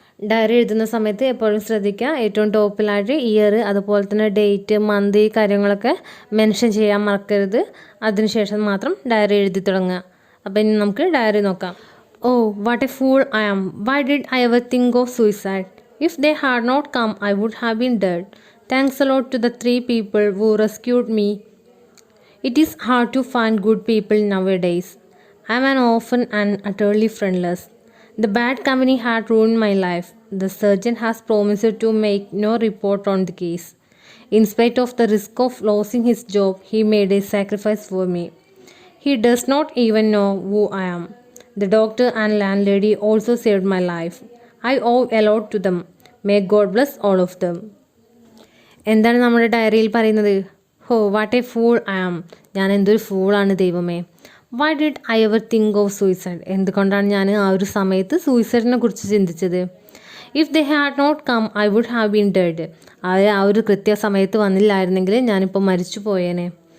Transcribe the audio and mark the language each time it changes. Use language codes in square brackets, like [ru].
[ml] Diary എഴുതുന്ന സമയത്ത് എപ്പോഴും ശ്രദ്ധിക്കുക, ഏറ്റവും ടോപ്പിലായിട്ട് ഇയർ അതുപോലെ തന്നെ ഡേറ്റ്, മന്ത്, ഈ കാര്യങ്ങളൊക്കെ മെൻഷൻ ചെയ്യാൻ മറക്കരുത്. അതിനുശേഷം മാത്രം ഡയറി എഴുതി തുടങ്ങുക. അപ്പോൾ ഇനി നമുക്ക് ഡയറി നോക്കാം. [en] Oh what a fool I am, why did I ever think of suicide? If they had not come I would have been dead. Thanks a lot to the 3 people who rescued me. It is hard to find good people nowadays. I am an orphan and utterly friendless. The bad company had ruined my life. The surgeon has promised to make no report on the case. In spite of the risk of losing his job, he made a sacrifice for me. He does not even know who I am. The doctor and landlady also saved my life. I owe a lot to them. May God bless all of them. [ml] എന്താണ് നമ്മുടെ ഡയറിയിൽ പറയുന്നത്? [en] oh what a fool I am, [ml] ഞാൻ എന്തൊരു ഫൂളാണ് ദൈവമേ. [en] why did I ever think of suicide, [ml] എന്തുകൊണ്ടാണ് ഞാൻ ആ ഒരു സമയത്ത് സൂയിസൈഡിനെ കുറിച്ച് ചിന്തിച്ചത്? [en] if they had not come I would have been dead, [ml] ആ ഒരു കൃത്യസമയത്ത് വന്നില്ലായിരുന്നെങ്കിൽ ഞാനിപ്പോൾ മരിച്ചു പോയേനെ.